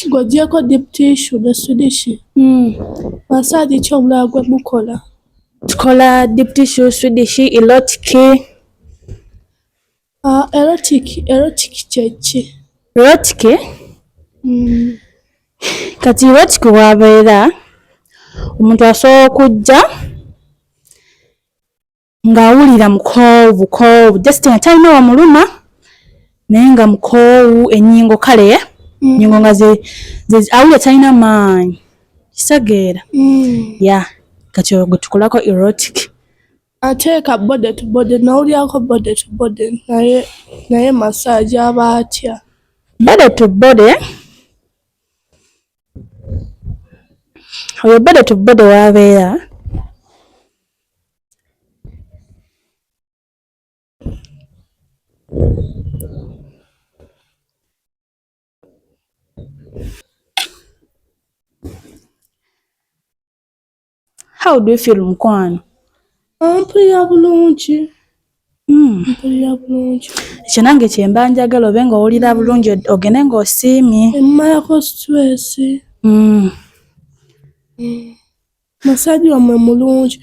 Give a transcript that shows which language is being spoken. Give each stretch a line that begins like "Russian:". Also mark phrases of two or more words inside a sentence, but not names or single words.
Ganda: Ng'oggyeko
English: deep tissue
Ganda: ne Swedish. Massage ki omulala gwe mukola?
English: Tukola deep tissue, Swedish, erotic.
Ganda: Erotic kye ki? Erotic? Kati erotic bw'abeera omuntu asobola okujja ng'awulira mukoowu just nga talina wamuluma naye nga mukoowu ennyingo kale ennyingo nga awulira talina maanyi kisageera. Kati olwo gwe tukolako erotic. Ate ka
English: body to body
Ganda: nawulyako
English: body to body
Ganda: naye massage aba atya?
English: Body to body oyo body to body w'abeera How do you feel mukwano?
Ganda: Mpulira bulungi. Mpulira bulungi. Ekyo nange kye mba njagala obe ng'owulira bulungi ogende ng'osiimye. Emmalako stress. Massage wamwe mulungi.